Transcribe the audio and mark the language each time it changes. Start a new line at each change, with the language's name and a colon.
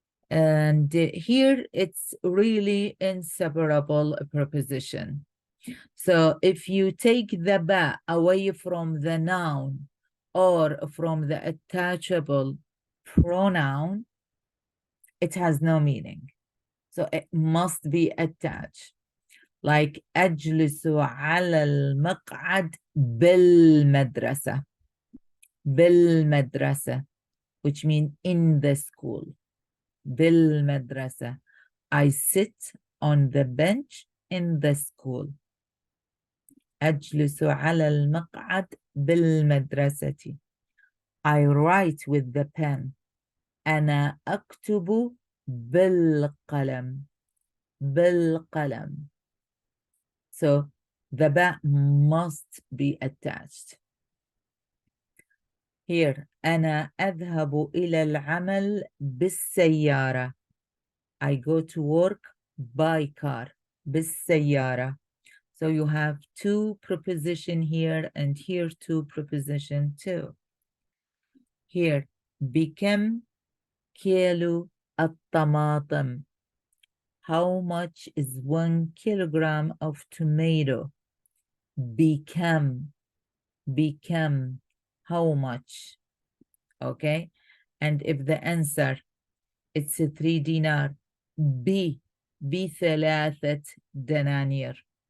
English: And here it's really inseparable preposition. So if you take the ba away from the noun or from the attachable pronoun, it has no meaning. So it must be attached.
Arabic: Like أجلس على المقعد بالمدرسة.
English: بالمدرسة, which means in the school.
Arabic: بالمدرسة.
English: I sit on the bench in the school.
Arabic: أجلس على المقعد بالمدرسة.
English: I write with the pen.
Arabic: أنا أكتب بالقلم. بالقلم.
English: So the ba must be attached.
Arabic: Here, أنا أذهب إلى العمل بالسيارة.
English: I go to work by car. بالسيارة. So you have two preposition here and here two preposition too.
Arabic: Here, بكم كيلو الطماطم.
English: How much is 1 kilogram of tomato? Become, how much? Okay, and if the answer it's a 3 dinar,
Arabic: بثلاثة دنانير.